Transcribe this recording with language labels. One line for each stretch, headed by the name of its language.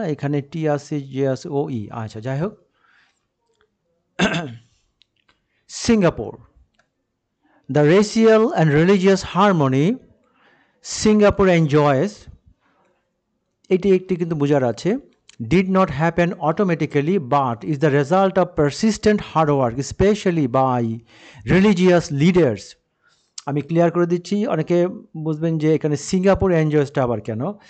Bangla: এখানে TRCJSOE, আচ্ছা, যাই হোক।
English: Singapore, the racial and religious harmony Singapore enjoys,
Bangla: এটি একটি কিন্তু বোঝার আছে।
English: Did not happen automatically but is the result of persistent hard work, especially by religious leaders.
Bangla: আমি ক্লিয়ার করে দিচ্ছি, অনেকে বুঝবেন যে এখানে সিঙ্গাপুর এনজয়েসটা আবার কেন।